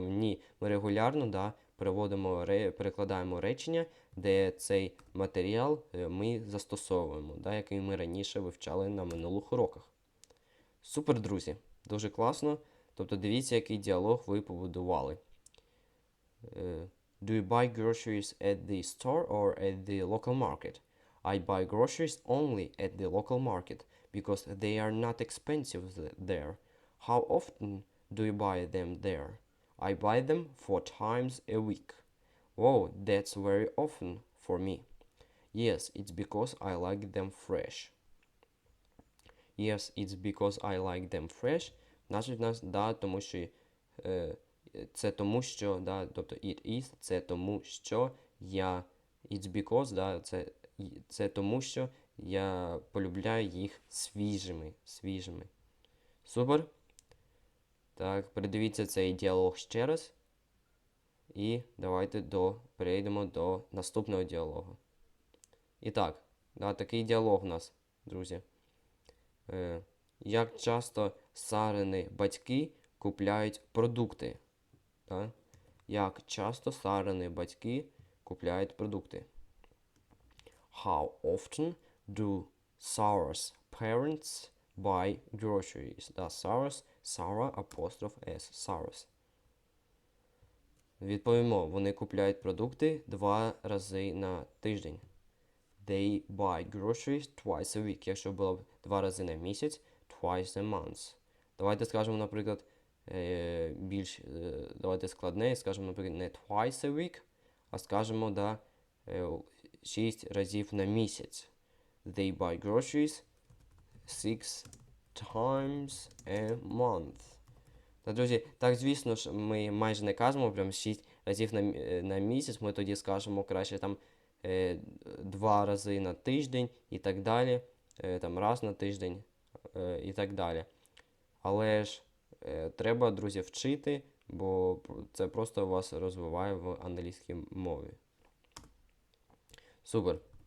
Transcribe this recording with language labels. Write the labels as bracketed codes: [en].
[uk] Ні, ми регулярно, да, перекладаємо речення, де цей матеріал ми застосовуємо, да, який ми раніше вивчали на минулих уроках. Супер, друзі! Дуже класно. Тобто дивіться, який діалог ви побудували. [en] Do you buy groceries at the store or at the local market? I buy groceries only at the local market because they are not expensive there. How often do you buy them there? I buy them 4 times a week. Wow, that's very often for me. Yes, it's because I like them fresh. Yes, it's because I like them fresh. [uk] Значить, нас, да, тому що це тому, що, да, тобто it is, це тому, що я, [en] it's because, [uk] да, це тому, що я полюбляю їх свіжими. Супер. Так, передивіться цей діалог ще раз. І давайте перейдемо до наступного діалогу. І так, да, такий діалог у нас, друзі. Як часто Сарини батьки купляють продукти? Да? Як часто Сарини батьки купляють продукти? [en] How often do Sarah's parents buy groceries? [uk] Да, Sarah, апостроф S, Sarah's. Відповімо, вони купляють продукти 2 рази на тиждень. [en] They buy groceries twice a week. [uk] Якщо було б 2 рази на місяць, [en] twice a month. [uk] Давайте скажемо, наприклад, більш давайте складне, скажемо, наприклад, не twice a week, а скажемо, да, 6 разів на місяць. [en] They buy groceries 6 times a month. [uk] Та, друзі, так, звісно ж, ми майже не кажемо прям 6 разів на місяць, ми тоді скажемо краще там 2 рази на тиждень і так далі, там раз на тиждень і так далі. Але ж треба, друзі, вчити, бо це просто вас розвиває в англійській мові. Супер.